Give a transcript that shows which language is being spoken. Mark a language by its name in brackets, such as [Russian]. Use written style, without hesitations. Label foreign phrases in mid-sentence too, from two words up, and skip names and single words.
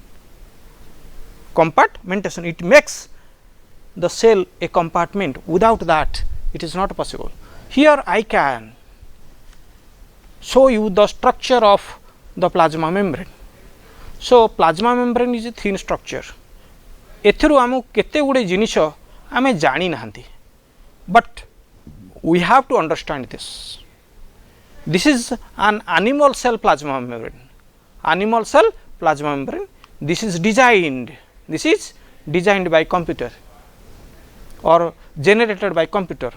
[English] Compartmentation, it makes the cell a compartment. Without that, it is not possible. Here I can show you the structure of the plasma membrane. So, plasma membrane is a thin structure. [Odia] ଏଥିରୁ ଆମୁ କେତେ ଗୁଡେ ଜିନିଷ ଆମେ ଜାଣି ନାହାନ୍ତି, [English] but we have to understand this. This is an animal cell plasma membrane. Animal cell plasma membrane. This is designed by computer or generated by computer.